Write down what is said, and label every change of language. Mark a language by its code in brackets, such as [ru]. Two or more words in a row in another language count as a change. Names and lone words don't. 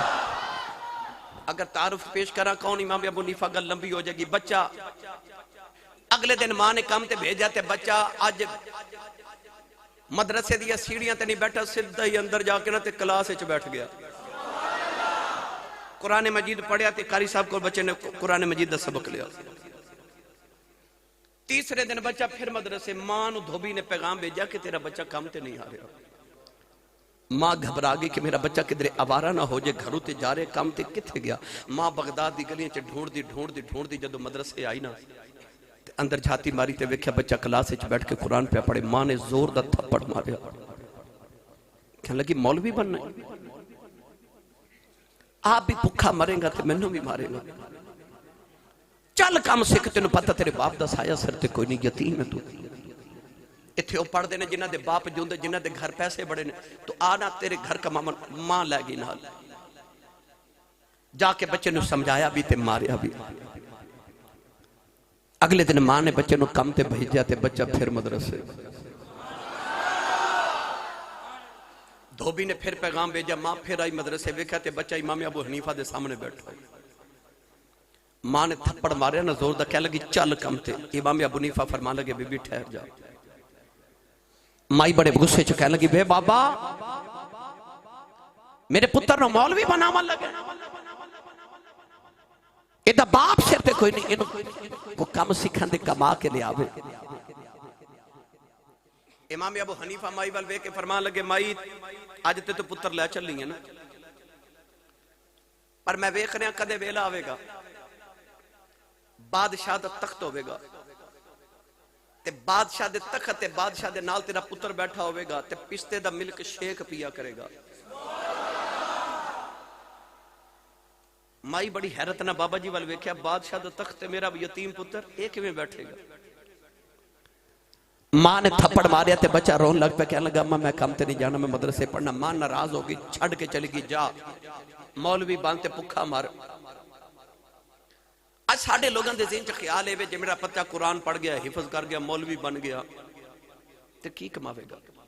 [pa] اگر تعارف پیش کرا کون امام ابو حنیفہ گل لمبی ہو جائے گی. بچہ اگلے دن ماں نے کام تے بھیجا تے بچہ آج مدرسے دیا سیڑھیاں تے نہیں بیٹھا, سدھا ہی اندر جا کے نا تے کلاس وچ بیٹھ گیا. قرآن مجید پڑھیا تے قاری صاحب کو بچے نے قرآن مجید دا سبق لیا. تیسرے دن بچہ پھر مدرسے, ماں نو دھوبی نے پیغام بھیجا کہ تیرا بچہ کام تے نہیں آ رہا. ماں گھبرا گئی کہ میرا بچہ کدھر آوارہ نہ ہو جائے, گھروں تے جا رہے کام تے کتھے گیا. ماں بغداد دی گلیاں چ ڈھونڈ دی جدو مدرسے آئی نا تے اندر جھاتی ماری تے ویکھیا بچہ کلاس وچ بیٹھ کے قرآن پہ پڑھے. ماں نے زور دا تھپڑ ماریا, کہنے لگی مولوی بننا ہے, آپ بھی بھکھا مریں گا تے مینوں بھی مارے گا. چل کام سکھ, تینوں پتہ تیرے باپ دا سایہ سر تے کوئی نہیں, یتیم ہے تو. اتھے وہ پڑھ دینے جنہ دے باپ جوندے جنہ دے گھر پیسے بڑے نے, تو آنا تیرے گھر کا ماں لے گی نال. جا کے بچے نو سمجھایا بھی تے ماریا بھی. اگلے دن ماں نے بچے نو کم تے بھیجا تے بچہ پھر مدرسے. دھوبی نے پھر پیغام بھیجا, ماں پھر آئی مدرسے, ویکھا تے بچہ امام ابو حنیفہ دے سامنے بیٹھا. ماں نے تھپڑ ماریا نہ زور دا, کہہ لگی چل کم تے. امام ابو حنیفہ فرمان لگے بی بی ٹھہر جا. مائی بڑے غصے چ کہنے لگی بے بابا میرے پتر نو مولوی بناون لگے, ایدہ باپ سر تے کوئی نہیں, کو کم سکھن دے کما کے لے آوے. امام ابو حنیفہ مائی وال وے کے فرمان لگے مائی آج تے تو پتر لے چل لی ہے نا, پر میں ویکھ رہا کدے ویلا آوے گا بادشاہ دا تخت ہوئے گا تے بادشاہ دے تخت تے بادشاہ دے نال تیرا پتر بیٹھا ہوئے گا تے پستے دا [en] milk shake [pa] پیا کرے گا. مائی بڑی حیرت نہ بابا جی وال ویکھیا, بادشاہ دا تخت تے میرا یتیم پتر ایک میں بیٹھے گا. ماں نے تھپڑ ماریا تے بچہ رون لگ پہ, کہنے لگا میں کام تے نہیں جانا, میں مدرسے پڑھنا. ماں ناراض ہوگی, چھڑ کے چلی گی, جا مولوی بانتے پکھا مار. آج ساڑھے لوگوں دے ذہن چ خیال ہے جے میرا بچہ قرآن پڑھ گیا, حفظ کر گیا, مولوی بن گیا تے کی کماوے گا.